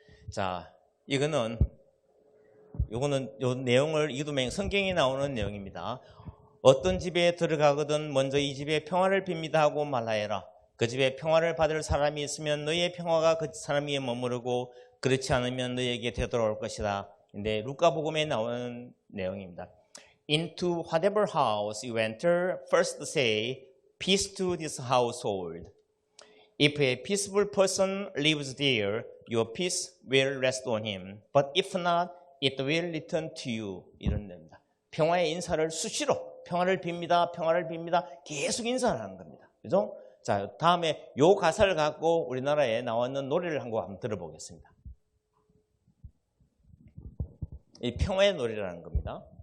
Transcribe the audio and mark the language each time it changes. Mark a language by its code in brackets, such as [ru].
[ko] 자, 요거는 요 내용을 이두명 성경에 나오는 내용입니다. 어떤 집에 들어가거든 먼저 이 집에 평화를 빕니다 하고 말하여라. 그 집에 평화를 받을 사람이 있으면 너희의 평화가 그 사람 위에 머무르고 그렇지 않으면 너희에게 되돌아올 것이다. 근데 루카복음에 나오는 내용입니다. [en] Into whatever house you enter, first say, peace to this household. If a peaceful person lives there, your peace will rest on him. But if not, it will return to you. [ko] 이런 내용입니다. 평화의 인사를 수시로 평화를 빕니다. 평화를 빕니다. 계속 인사를 하는 겁니다. 그죠? 자, 다음에 요 가사를 갖고 우리나라에 나왔는 노래를 한 곡 한번 들어보겠습니다. 이 평화의 노래라는 겁니다.